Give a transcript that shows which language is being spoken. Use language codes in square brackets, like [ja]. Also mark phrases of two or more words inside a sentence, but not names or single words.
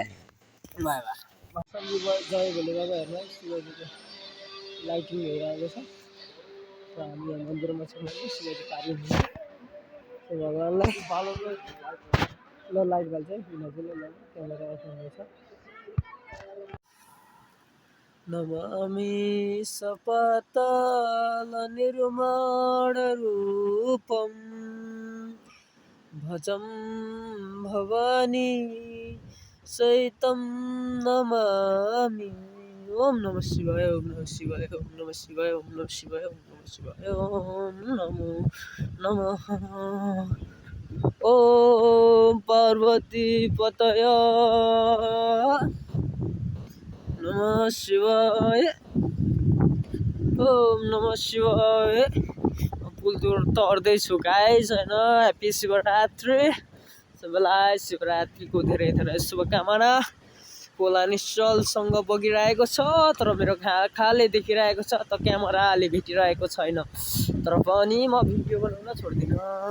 [ne] बाई बाई शम्भु जय भोले बाबा हेर्नु है शिवजीको लाइटिङ भइरहेको छ र हामी यहाँ मन्दिरमा छौँ शिवजी कार्य हुन्छ भगवान्लाई ल लाइट बाल्छ है नजिलै ल [en] camera off [ne] हुँदैछ [sa] नमामि सपतल निर्माणरूपं भजं भवानी सहितं नमामि ओम नमः शिवाय ओम नमः शिवाय ओम नमः शिवाय ओम नमः शिवाय ओम नमः शिवाय ओम नमो नमः ओम पार्वती पतय नमः शिवाय ओम नमः शिवाय पुल [ne] तर्दैछु गाइस होइन ह्याप्पी शिवरात्रि सबैलाई शिवरात्रिको धेरै धेरै शुभकामना खोला निश्चलसँग बगिरहेको छ तर मेरो खाले देखिरहेको छ त क्यामेराले भेटिरहेको छैन तर पनि म भिडियो बनाउन छोड्दिनँ